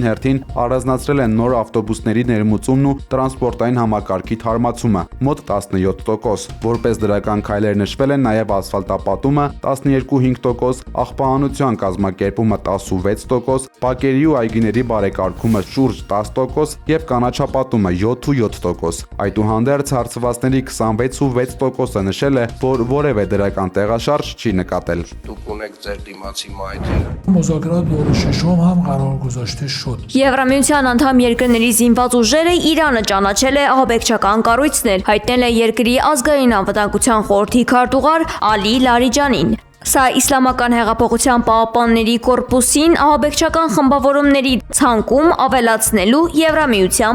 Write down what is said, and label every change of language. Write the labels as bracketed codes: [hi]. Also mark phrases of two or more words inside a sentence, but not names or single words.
[hy] հերթին առանձնացրել են նոր ավտոբուսների ներմուծումն ու տրանսպորտային համակարգի թարմացումը՝ մոտ 17%։ Որպես դրական քայլեր նշվել են նաև ասֆալտապատումը 12.5%, աղբահանության կազմակերպումը 16%, բակերի ու այգիների բարեկարգումը շուրջ 10% եւ կանաչապատումը 7.7%։ Այդուհանդերձ հարցվածների 26.6%-ը նշել է, որ որևէ դրական տեղաշարժ չի նկատել։ Դուք ունեք ձեր դիմացի մայթերը։ [fa] مذاکرات دور ششم هم قرار گذاشته شد. [hy] Եվրամիության անդամ երկրների զինված ուժերը Իրանը ճանաչել է ահաբեկչական կառույցներ, հայտնել է երկրի ազգային անվտանգության խորհրդի քարտուղար Ալի Լարիջանին։ Սա Իսլամական հեղափոխության պահապանների կորպուսին ահաբեկչական խմբավորումների ցանկում ավելացնելու Եվրամիության